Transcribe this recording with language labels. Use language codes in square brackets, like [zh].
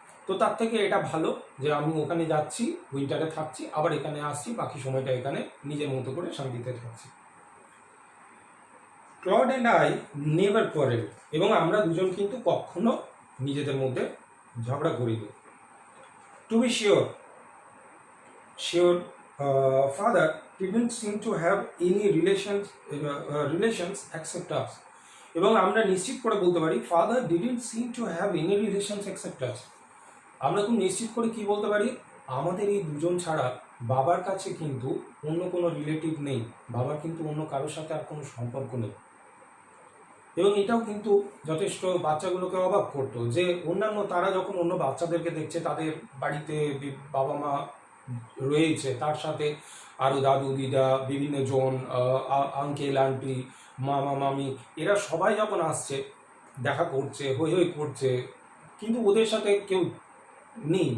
[bn] তো তার থেকে এটা ভালো যে আমি ওখানে যাচ্ছি, উইন্টারে থাকছি, আবার এখানে আসছি, বাকি সময়টা এখানে নিজের মতো করে শান্তিতে থাকছি। [en] Claude and I never quarrel, [bn] এবং আমরা দুজন কিন্তু কখনো নিজেদের মধ্যে ঝগড়া করিনি। [en] to be sure father didn't seem to have any relations except us, [bn] এবং আমরা নিশ্চিত করে বলতে পারি [en] Father didn't seem to have any relations except us। [bn] আমরা খুব নিশ্চিত করে কি বলতে পারি, আমাদের এই দুজন ছাড়া বাবার কাছে কিন্তু অন্য কোনো রিলেটিভ নেই, বাবার কিন্তু অন্য কারোর সাথে আর কোনো সম্পর্ক নেই। এবং এটাও কিন্তু যথেষ্ট বাচ্চাগুলোকে অবাক করতো যে অন্যান্য তারা যখন অন্য বাচ্চাদেরকে দেখছে, তাদের বাড়িতে বাবা মা রয়েছে, তার সাথে আরও দাদু দিদা, বিভিন্ন জন, আঙ্কেল আন্টি, মামা মামি, এরা সবাই যখন আসছে, দেখা করছে, হই হই করছে, কিন্তু ওদের সাথে কেউ নেই।